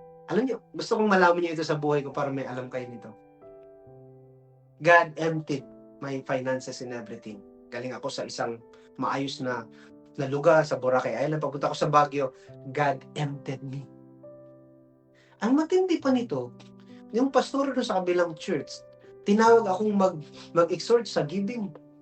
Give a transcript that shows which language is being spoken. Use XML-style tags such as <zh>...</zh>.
<tl>Alam niyo, gusto kong malaman niyo ito sa buhay ko para may alam kayo nito.</tl> <en>God emptied my finances and everything.</en> <tl>Galing ako sa isang maayos na lugar sa Boracay Island. Pagpunta ako sa Baguio,</tl> <en>God emptied me.</en> <tl>Ang matindi pa nito, yung pastor doon sa kabilang church, tinawag akong mag-exhort sa giving.</tl>